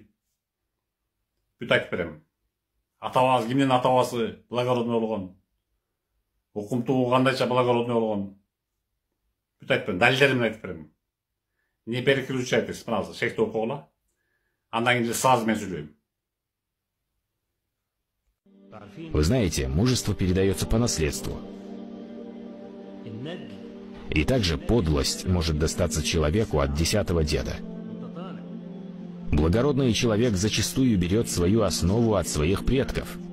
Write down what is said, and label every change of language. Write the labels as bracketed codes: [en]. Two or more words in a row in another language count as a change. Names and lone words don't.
[ky] Бүт айтып берем. Атабасы, кимдин атабасы благородный болгон. Укумтуу кандайча благородный болгон. Бүт айтып берем. Далилдерин айтып берем. [ru] Не переключайтесь. [ky] Мына шейхти окугула. Андан кийин сразу мен сүйлөйм. [ru] Вы знаете, мужество передается по наследству. И также подлость может достаться человеку от 10-го деда. Благородный человек зачастую берет свою основу от своих предков.